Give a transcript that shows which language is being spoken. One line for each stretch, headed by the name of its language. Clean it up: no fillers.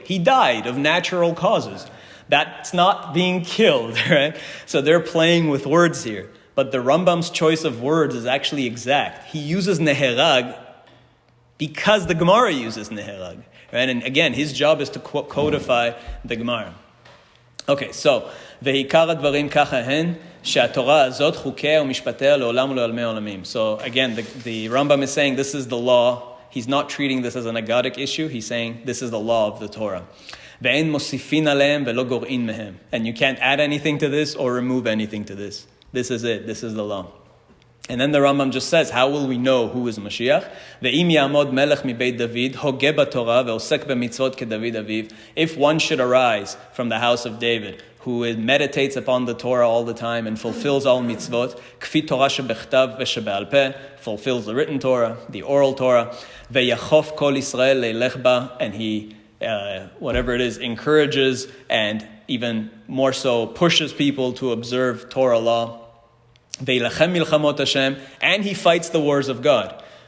English: He died of natural causes. That's not being killed, right? So they're playing with words here. But the Rambam's choice of words is actually exact. He uses neherag because the Gemara uses neherag. Right? And again, his job is to codify the Gemara.
Hebrew: Okay, so, ועיקר הדברים ככה הן, שהתורה הזאת חוקיה ומשפטיה לעולם ולעולמי עולמים.
English: So again, the Rambam is saying this is the law. He's not treating this as an agadic issue. He's saying this is the law of the Torah.
Hebrew: ואין מוסיפין עליהם ולא גורעין מהם.
English: And you can't add anything to this or remove anything to this. This is it. This is the law. And then the Rambam just says, how will we know who is Mashiach?
Hebrew: ואם יעמוד מלך מבית דוד, הוגה בתורה ועוסק במצוות כדוד אביו.
English: If one should arise from the house of David, who meditates upon the Torah all the time and fulfills all mitzvot,
Hebrew: כפי תורה שבכתב ושבעל פה,
English: fulfills the written Torah, the oral Torah,
Hebrew: ויחוף כל ישראל לילך בה,
English: and he, whatever it is, encourages and even more so pushes people to observe Torah law,
Hebrew: וילחם מלחמות השם,
English: and he fights the wars of God.